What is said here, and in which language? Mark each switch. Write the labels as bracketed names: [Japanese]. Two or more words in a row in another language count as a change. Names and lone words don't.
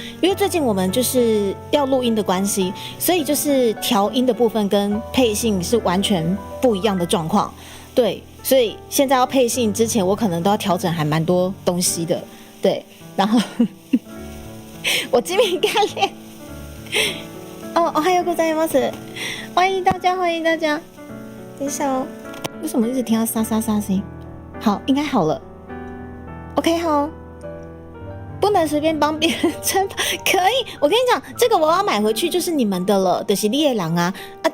[Chinese] 因为最近我们就是要录音的关系，所以就是调音的部分跟配信是完全不一样的状况。对，所以现在要配信之前，我可能都要调整还蛮多东西的。对， 然后我精明干练。哦， [Japanese] おはようございます。 [Chinese] 欢迎大家，欢迎大家。等一下哦，为什么一直听到沙沙沙声音？好，应该好了。OK 好，不能随便帮别人穿法，可以。我跟你讲，这个我要买回去就是你们的了，就是猎狼啊啊！